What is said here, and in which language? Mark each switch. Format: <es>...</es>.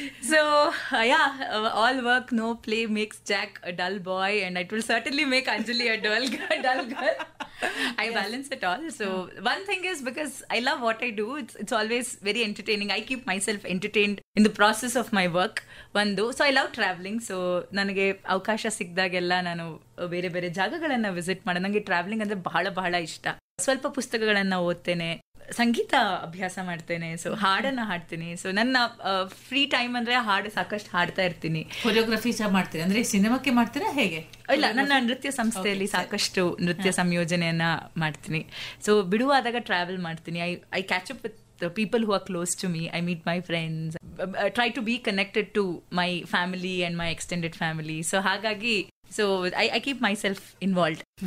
<en>So yeah, all work no play makes Jack a dull boy, and it will certainly make Anjali a dull girl. I balance it all. So one thing is, because I love what I do, it's always very entertaining. I keep myself entertained in the process of my work. So I love traveling.</en> <kn>So ನನಗೆ ಅವಕಾಶ ಸಿಕ್ಕಿದಾಗೆಲ್ಲ ನಾನು ಬೇರೆ ಬೇರೆ ಜಾಗಗಳನ್ನ visit ಮಾಡೋದು. ನನಗೆ travelling ಅಂದ್ರೆ ಬಹಳ ಬಹಳ ಇಷ್ಟ. ಸ್ವಲ್ಪ ಪುಸ್ತಕಗಳನ್ನ ಓದ್ತೇನೆ, ಸಂಗೀತ ಅಭ್ಯಾಸ ಮಾಡ್ತೇನೆ, ಸೊ ಹಾಡನ್ನ ಹಾಡ್ತೀನಿ. ಸೊ ನನ್ನ ಫ್ರೀ ಟೈಮ್ ಅಂದ್ರೆ ಹಾಡು ಸಾಕಷ್ಟು ಹಾಡ್ತಾ ಇರ್ತೀನಿ. ಕೊರಿಯೋಗ್ರಫಿ ಸಹ ಮಾಡ್ತೀನಿ, ಅಂದ್ರೆ ಸಿನಿಮಾಕ್ಕೆ ಮಾಡ್ತೀರಾ ಹೇಗೆ? ಇಲ್ಲ, ನನ್ನ ನೃತ್ಯ ಸಂಸ್ಥೆಯಲ್ಲಿ ಸಾಕಷ್ಟು ನೃತ್ಯ ಸಂಯೋಜನೆಯನ್ನ ಮಾಡ್ತೀನಿ. ಸೊ ಬಿಡುವಾದಾಗ ಟ್ರಾವೆಲ್ ಮಾಡ್ತೀನಿ.</kn> <en>I catch up with people who are close to me. I meet my friends, try to be connected to my family and my extended family. So</en> <kn>ಹಾಗಾಗಿ</kn> <en>I keep myself involved.</en>